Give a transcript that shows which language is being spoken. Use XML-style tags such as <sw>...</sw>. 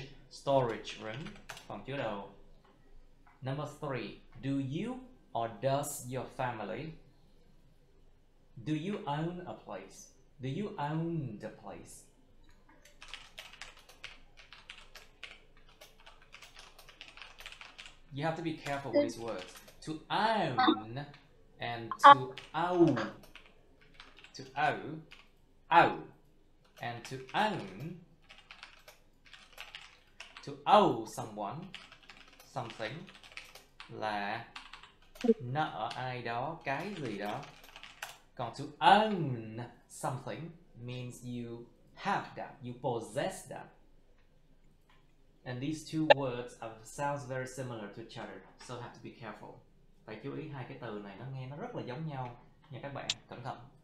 <vi>Storage room, phòng chứa đồ.</vi> <en>Number 3, do you or does your family, do you own a place? Do you own the place? You have to be careful with these words. To own and to owe. To owe, and to own. To owe someone something</en> <vi>là nợ ai đó cái gì đó.</vi> <en>Còn to own something means you have that, you possess that. And these two words sounds very similar to each other, so have to be careful.</en> <vi>Phải chú ý hai cái từ này nó nghe nó rất là giống nhau nha các bạn, cẩn thận.</vi>